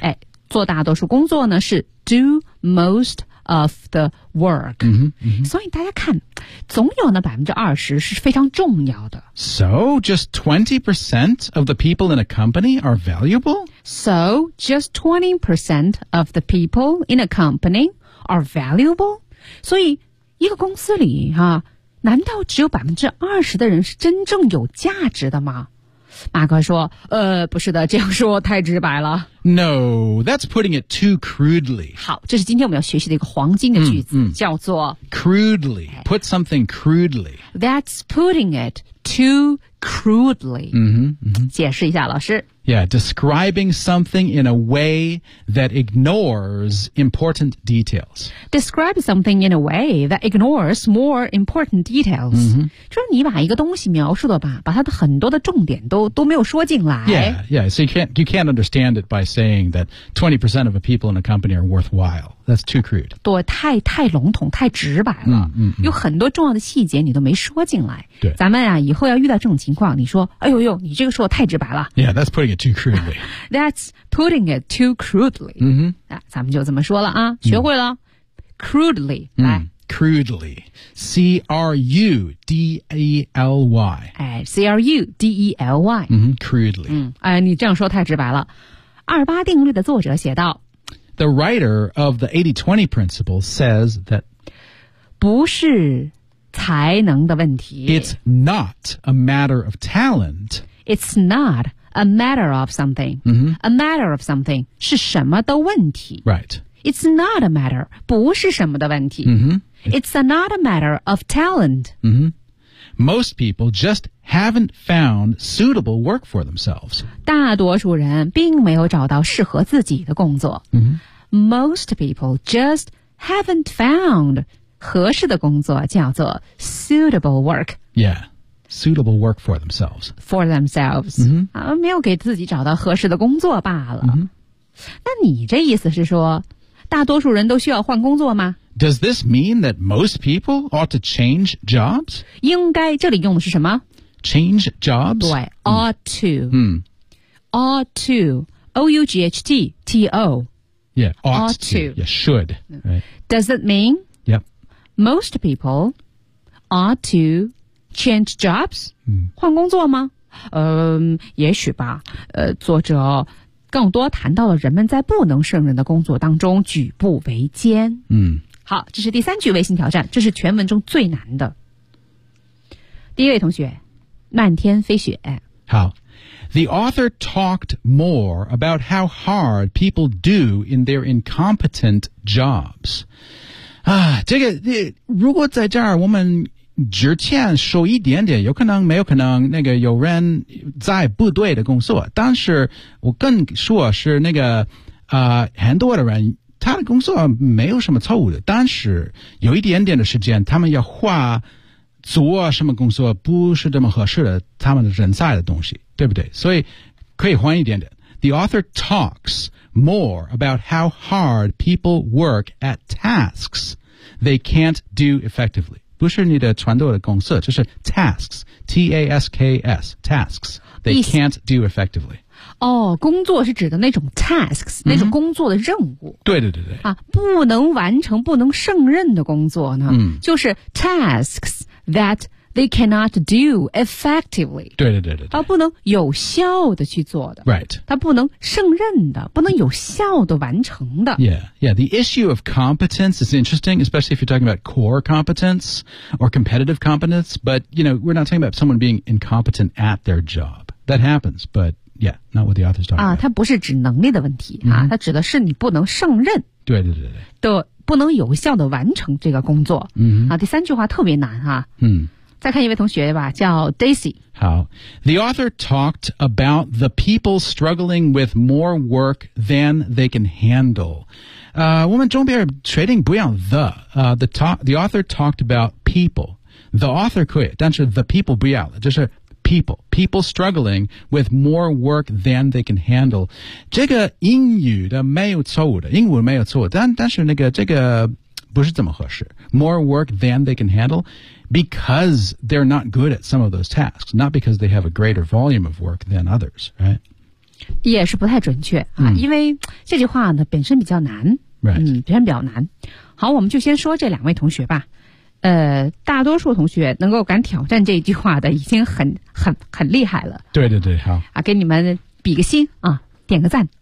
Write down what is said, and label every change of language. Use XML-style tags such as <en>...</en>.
<zh>哎，做大多数工作呢是</zh> <en>do most of the work</en> <zh>所以大家看总有那20%是非常重要的</zh> <en>So just 20% of the people in a company are valuable? So just 20% of the people in a company are valuable?</en> <zh>所以一个公司里，难道只有20%的人是真正有价值的吗马克说不是的这样说太直白了</zh> <en>No, that's putting it too crudely</en> <zh>好这是今天我们要学习的一个黄金的句子叫做</zh> <en>Crudely, put something crudely That's putting it too crudely</en> <zh>解释一下老师</zh> <en>Yeah, describing something in a way that ignores important details Describe something in a way that ignores more important details</en> <zh>就是你把一个东西描述的吧把它的很多的重点都没有说进来</zh> <en>Yeah, so you can't understand it by saying that 20% of the people in a company are worthwhile That's too crude</en> <zh>对太笼统太直白了有很多重要的细节你都没说进来对咱们啊以后要遇到这种情况你说哎呦呦你这个说的太直白了</zh> <en>Yeah, that's putting it too crudely That's putting it too crudely</en> <zh>咱们就这么说了啊学会了crudely 来</zh> <en>crudely C-R-U-D-E-L-Y 哎 C-R-U-D-E-L-Y crudely</en> <zh>哎你这样说太直白了二八定律的作者写道</zh> <en>The writer of the 80-20 principle says that</en> <zh>不是才能的问题。</zh> <en>It's not a matter of talent. It's not a matter of something.、 Mm-hmm. A matter of something</en> <zh>是什么的问题。</zh> <en>Right. It's not a matter,</en> <zh>不是什么的问题。 Mm-hmm.</zh> <en>It's not a matter of talent. Mm-hmm. Most people just haven't found suitable work for themselves.</en> <zh>大多数人并没有找到适合自己的工作。 Mm-hmm.</zh> <en>Most people just haven't found...</en> <zh>合适的工作叫做</zh> <en>suitable work. Yeah, suitable work for themselves. For themselves.、 Mm-hmm.</en> <zh>啊、没有给自己找到合适的工作罢了。 Mm-hmm. 那你这意思是说大多数人都需要换工作吗？</zh> <en>Does this mean that most people ought to change jobs?</en> <zh>应该这里用的是什么？</zh> <en>Change jobs?</en> <zh>对、mm-hmm. ought to.、 Mm-hmm.</zh> <en>Ought to. O-U-G-H-T-T-O. Yeah, ought to. Yeah, should.、Right. Does it mean... Most people ought to change jobs?、嗯、</en> <zh>换工作吗、也许吧、作者更多谈到了人们在不能胜任的工作当中举步维艰、嗯、好，这是第三句微信挑战，这是全文中最难的。第一位同学，漫天飞雪。</zh> <en>好， The author talked more about how hard people do in their incompetent jobs.</en> <zh>啊，这个如果在这儿我们之前说一点点，有可能没有可能那个有人在不对的工作，但是我更说是那个很多的人他的工作没有什么错误的，但是有一点点的时间他们要画做什么工作不是这么合适的他们人在的东西，对不对？所以可以换一点点。</zh> <en>The author talks more about how hard people work at tasks they can't do effectively.</en> <zh>不是你的传统的公司，就是 tasks, T-A-S-K-S,</zh> <en>tasks they can't do effectively.</en> <zh>哦，工作是指的那种 tasks,、mm-hmm. 那种工作的任务。对对对对。啊，不能完成、不能胜任的工作呢、嗯、</zh> <en>就是 tasks that they cannot do effectively.</en> <zh>对对对对。啊，不能有效的去做的。</zh> <en>Right.</en> <zh>他不能胜任的，不能有效的完成的。</zh> <en>Yeah, yeah. The issue of competence is interesting, especially if you're talking about core competence or competitive competence. But, you know, we're not talking about someone being incompetent at their job. That happens, but yeah, not what the author's talking about.</en> <zh>啊，他不是指能力的问题、mm-hmm. 啊，他指的是你不能胜任。对对对对。的不能有效的完成这个工作。嗯、mm-hmm. 啊，第三句话特别难哈、啊。嗯。再看一位同学吧，叫 Daisy。</zh> <en>好， The author talked about the people struggling with more work than they can handle.</en> <zh>我们中边确定不要</zh> <en>the、the author talked about people.</en> <zh>The author 可以，但是 the people 不要了，就是 people.</zh> <en>People struggling with more work than they can handle.</en> <zh>这个英语的没有错误的，英文没有错误，但是那个这个不是怎么合适。</zh> <en>More work than they can handle. Because they're not good at some of those tasks, not because they have a greater volume of work than others, right?</en> <zh>也是不太准确、啊 因为这句话呢本身比较难、</zh> <en>right.</en> <zh>嗯、本身比较难。好，我们就先说这两位同学吧。大多数同学能够敢挑战这句话的已经很厉害了。对对对，好。啊，给你们比个心啊，点个赞。</zh>